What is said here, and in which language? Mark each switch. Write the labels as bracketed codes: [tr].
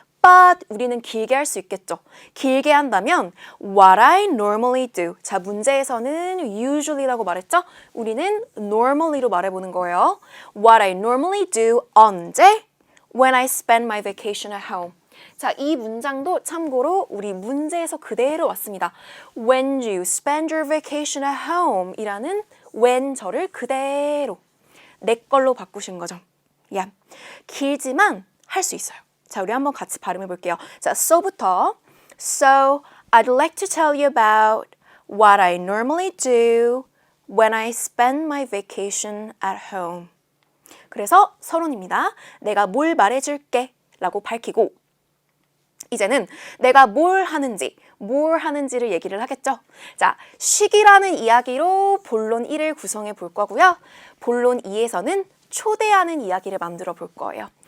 [ko] But 우리는 길게 할 수 있겠죠. 길게 한다면 [en] what I normally do. [ko] 자, 문제에서는 usually라고 말했죠. 우리는 normally로 말해보는 거예요. [en] What I normally do [ko] 언제? [en] When I spend my vacation at home. [ko] 자, 이 문장도 참고로 우리 문제에서 그대로 왔습니다. [en] When you spend your vacation at home [ko] 이라는 when 절을 그대로 내 걸로 바꾸신 거죠. 야, 길지만 할 수 있어요. 자, 우리 한번 같이 발음해 볼게요. 자, so부터 So [en] I'd like to tell you about what I normally do when I spend my vacation at home. [ko] 그래서 서론입니다. 내가 뭘 말해줄게 라고 밝히고 이제는 내가 뭘 하는지를 얘기를 하겠죠. 자, 쉬기라는 이야기로 본론 1을 구성해 볼 거고요. 본론 2에서는 초대하는 이야기를 만들어 볼 거예요.